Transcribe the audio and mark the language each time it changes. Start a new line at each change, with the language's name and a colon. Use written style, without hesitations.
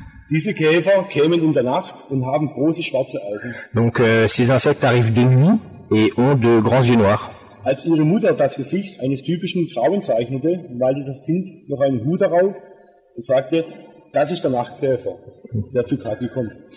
German: Diese Käfer kämen in der Nacht und haben große schwarze Augen.
French: Donc ces insectes arrivent de nuit et ont de grands yeux noirs.
German: Als ihre Mutter das Gesicht eines typischen Grauen zeichnete, malte das Kind noch einen Hut darauf und sagte, das ist der Nachtkäfer, der zu Kathi kommt.